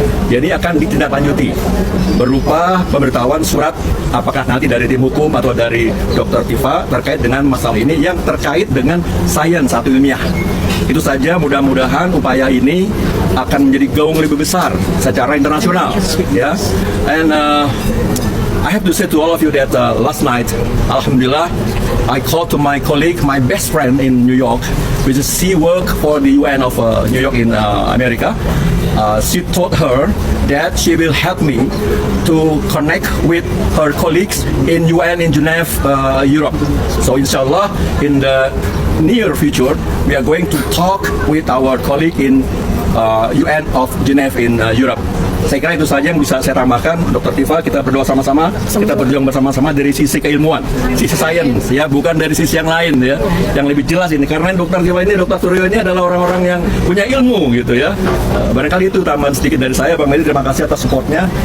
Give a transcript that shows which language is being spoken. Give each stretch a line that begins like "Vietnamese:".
Indonesian: Jadi akan ditindaklanjuti berupa pemberitahuan surat apakah nanti dari tim hukum atau dari Dr. Tifa terkait dengan masalah ini yang terkait dengan sains atau ilmiah. Itu saja, mudah-mudahan upaya ini akan menjadi gaung lebih besar secara internasional ya.
English: And I have to say to all of you that last night, alhamdulillah, I called to my colleague, my best friend in New York, which is she work for the UN of New York in America. She told her that she will help me to connect with her colleagues in UN in Geneva, Europe. So inshallah, in the near future, we are going to talk with our colleague in UN of Geneva in Europe.
Indonesian: Saya kira itu saja yang bisa saya tambahkan, Dr. Tifa. Kita berdoa sama-sama, kita berjuang bersama-sama dari sisi keilmuan, sisi sains, ya, bukan dari sisi yang lain, ya, yang lebih jelas ini. Karena Dr. Tifa ini, Dr. Suryo ini adalah orang-orang yang punya ilmu, gitu ya. Barangkali itu tambahan sedikit dari saya, Bang Medi. Terima kasih atas supportnya.